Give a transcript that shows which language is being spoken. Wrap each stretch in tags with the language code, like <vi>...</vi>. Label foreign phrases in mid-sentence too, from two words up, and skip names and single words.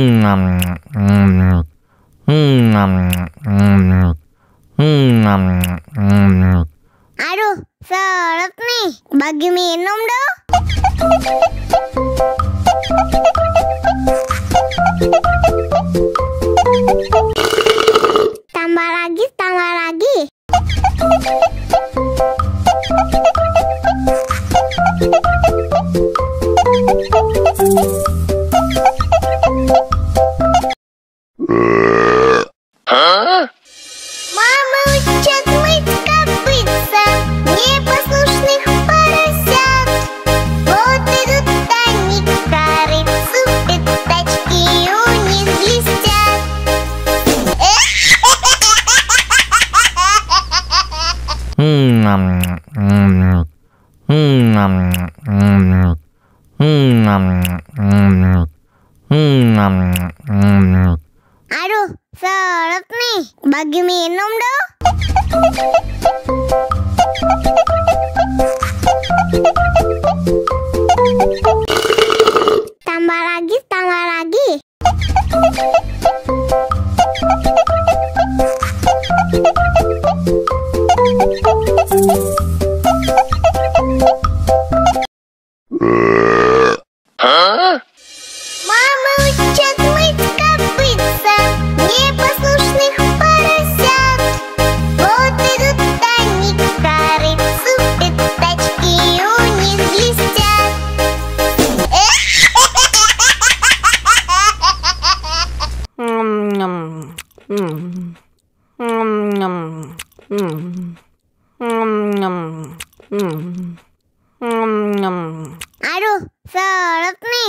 <id>Aduh, seret nih. Bagi minum dong. Tambah lagi, tambah lagi.</id> <ru>Мама учат мыть копытца непослушных поросят. Вот идут они к корыцу, пятачки у них блестят.</ru> <id>Aduh, seret nih. Bagi minum dong. Tambah lagi, tambah lagi.</id> <ru>Мама учат мыть копытца непослушных поросят. Вот идут они к корыцу, пятачки у них блестят.</ru> <id>Aduh, seret nih.</id>